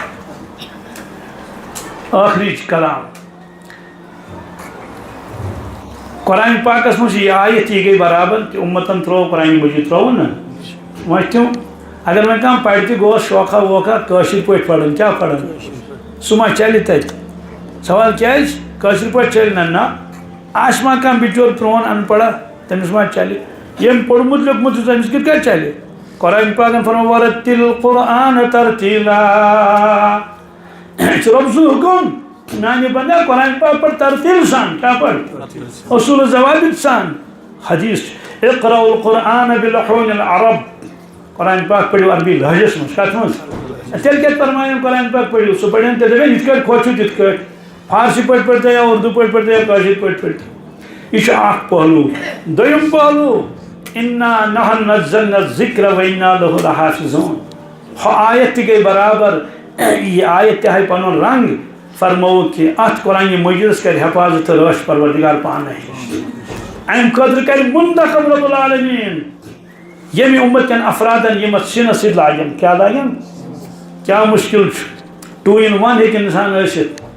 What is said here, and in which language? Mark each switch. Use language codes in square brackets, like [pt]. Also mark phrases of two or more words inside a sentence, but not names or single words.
[ks] ٲخری کلام قرآن پاکس منٛز چھِ یہِ آیت یہِ گٔے برابر کہِ اُمتن ترٛوو قرآنِ مجیٖد ترٛووُن نا وۄنۍ تِم اگر وۄنۍ کانٛہہ پرِ تہِ گوٚوس شوکھا ووکھا کٲشِر پٲٹھۍ پرُن کیٛاہ پرُن سُہ ما چلہِ تتہِ سوال کیٛازِ کٲشِر پٲٹھۍ چلہِ نہ آسہِ ما کانٛہہ بِچور پرٛون ان پڑا تٔمِس ما چلہِ ییٚمۍ پوٚرمُت لیوٚکھمُت چھُ تٔمِس کِتھ کٔنۍ چلہِ قرآن پاکن فرمو [ar] ورتِل قرآن ترتیٖلا [ks] یہِ چھُ رۄب سُنٛد حُکُم میانہِ بندا قرآن پاک پڑھ ترتیٖل سان کیٛاہ پڑھ اصوٗل ضوابط سان حدیث چھُ [ar] اقرأوا القرآن بلحون العرب [ks] قرآن پاک پٔرِو عربی لہجس منٛز کتھ منٛز تیٚلہِ کتہِ فرماین قرآن پاک پٔرِو سُہ پرن تیٚلہِ دپن یِتھ کٲٹھۍ خۄش چھُ تِتھ کٲٹھۍ فارسی پٲٹھۍ پٔرۍتو یا اردوٗ پٲٹھۍ پٔرۍتو یا کٲشِر پٲٹھۍ پٔرۍتو یہِ چھُ اکھ پہلوٗ دوٚیِم پہلوٗ [ar] اِنا نحن نزلنا الذِکر وإنا لہُ لحافظون [ks] ہۄ آیت تہِ گٔے برابر یہِ آیت تہِ ہایہِ پنُن رنٛگ فرمووُکھ کہِ اتھ قرآنہِ مجیٖدس کرِ حفاظت تہٕ رٲچھ پروردگار پانے امہِ خٲطرٕ کرِ منتخب [ar] رب العالمیٖن [ks] ییٚمہِ اُمت کٮ۪ن افرادن یِم اتھ سِنس سۭتۍ لاگن کیٛاہ لاگن کیٛاہ مُشکِل چھُ 2 in 1 ہیٚکہِ انسان ٲسِتھ